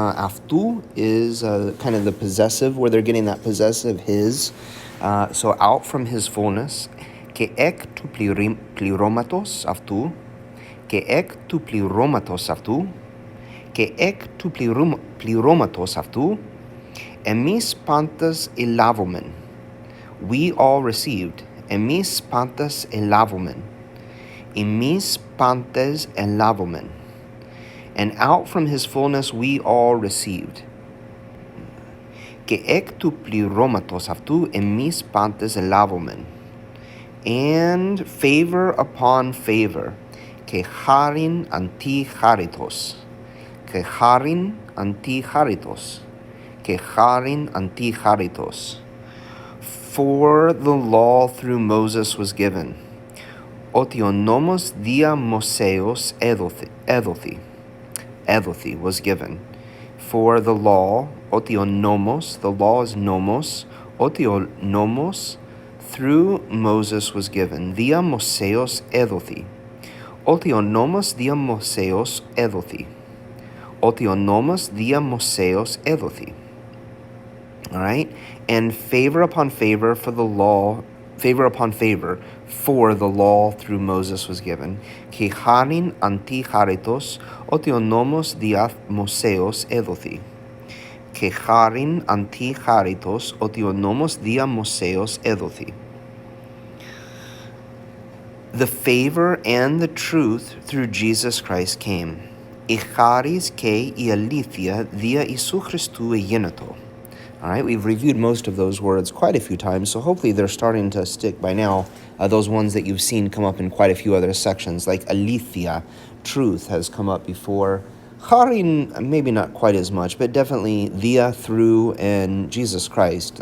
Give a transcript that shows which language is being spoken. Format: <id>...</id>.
<el>Αυτού</el> <en>is kind of the possessive, where they're getting that possessive his. So out from his fullness.</en> <el>«Και εκ του πληρώματος αυτού», «και εκ του πληρώματος αυτού», «και εκ του πληρώματος αυτού», εμείς πάντες ελάβομεν.</el> <en>We all received.</en> <el>Εμείς πάντες ελάβομεν. Εμείς πάντες ελάβομεν.</el> <en>And out from his fullness we all received.</en> <el>«Και εκ του πληρώματος αυτού εμείς πάντες ελάβομεν».</el> <en>And favor upon favor,</en> <el>και χάριν αντί χάριτος, και χάριν αντί χάριτος, και χάριν αντί χάριτος.</el> <en>For the law through Moses was given,</en> <el>ότι ο νόμος δια Μωσέως έδοθη</el> <en>was given. For the law,</en> <el>ότι ο νόμος,</el> <en>the law is nomos, ότι ο νόμος through Moses was given.</en> <el>Δια Μωσέως έδοθη. Ότι ο νόμος δια Μωσέως έδοθη. Ότι ο νόμος δια Μωσέως έδοθη.</el> <en>All right? And favor upon favor for the law, favor upon favor for the law through Moses was given.</en> <el>Και χάριν αντί χάριτος, ότι ο νόμος δια Μωσέως έδοθη. Και χάριν αντί χάριτος, ότι ο νόμος δια Μωσέως έδοθη.</el> <en>The favor and the truth through Jesus Christ came.</en> <el>Η χάρις και η αλήθεια δια Ιησού Χριστού εγένετο.</el> <en>All right, we've reviewed most of those words quite a few times, so hopefully they're starting to stick by now. Those ones that you've seen come up in quite a few other sections, like alethia, truth, has come up before. Charin, maybe not quite as much, but definitely via, through, and Jesus Christ.</en>